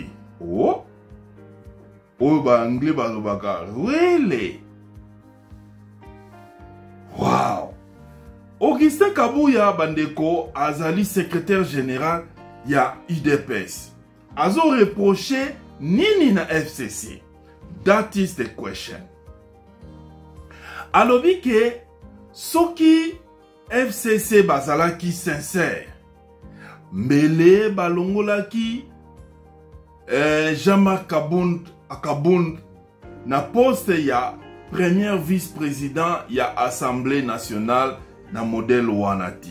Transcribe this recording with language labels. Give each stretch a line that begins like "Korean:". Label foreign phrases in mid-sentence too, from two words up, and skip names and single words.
Lingala: Oh. Oh ba anglais bazobaka.
English: Really? Wow.
Lingala: Augustin Kabuya bandeko azali
French: secrétaire général
Lingala: ya UDPS. Azo reproché nini na FCC.
English: That is the question.
Lingala: Alobi ke soki FCC bazalaki sincère. Mbele balongolaki Jean-Marc Akabound na poste ya
French: premier vice-président
Lingala: ya
French: Assemblée nationale
Lingala: na modèle Wanati.